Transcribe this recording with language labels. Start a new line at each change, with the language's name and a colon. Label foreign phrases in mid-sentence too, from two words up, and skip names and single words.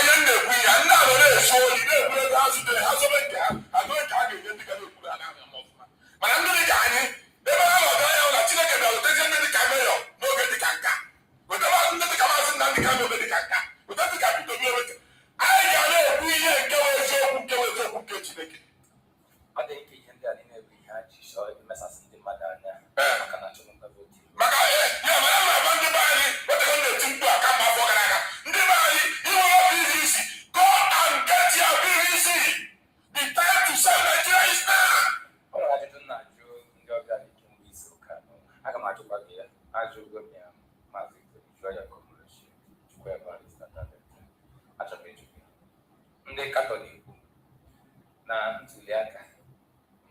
Igbo: mana ndị dị ka anyị ebe ha nọdụ anya na Chineke bịara otezie ndị dị ka meyọ n'oge dị ka nka wetaba ndị dị ka Mazi Nnamdi Kanu oge dị ka nka weta dị ka Peter Obi eweta anyị ga na-ekwu ihe nke eziokwu nke Chineke ọ dị ike ihe ndị a na-ebu ihe ha ji chọọ imesasị ndị maka na achọmnta vootu maka ya mara na agba ndị be anyị wetara na-eti mkpu a kama afọ gara aga ndị be anyị inwere PVC
English: go and get your PVC the time to sell Nigeria is now.
Igbo: Ọ nwere ajụjụ nna ajụ ndị ọbịa dị kemgbe izu ụka anọ aga m ajụkwa gị ya ajụgo m ya Mazi jụọ ya kọmreshi jụkwa ya barista achọrọ ịjụ gị ndị Katọlik na ntuli aka na